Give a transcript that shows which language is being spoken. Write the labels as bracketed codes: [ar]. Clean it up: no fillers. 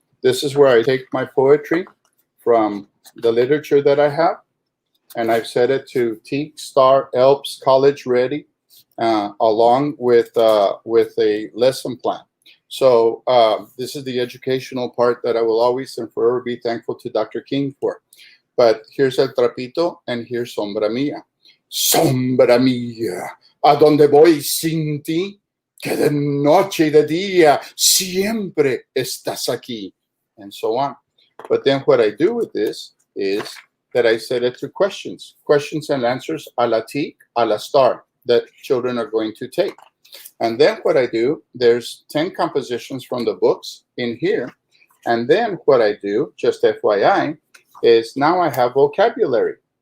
[en] This is where I take my poetry from the literature that I have, and I've set it to Teak, Star, ELPS, College Ready, along with a lesson plan. So this is the educational part that I will always and forever be thankful to Dr. King for. But here's El Trapito, and here's Sombra Mía. [es] Sombra mía, a donde voy sin ti, que de noche y de día siempre estás aquí, [en] and so on. But then what I do with this is that I set it to questions and answers a la TIC, a la STAR, that children are going to take. And then what I do, there's 10 compositions from the books in here. And then what I do, just FYI, is now I have vocabulary.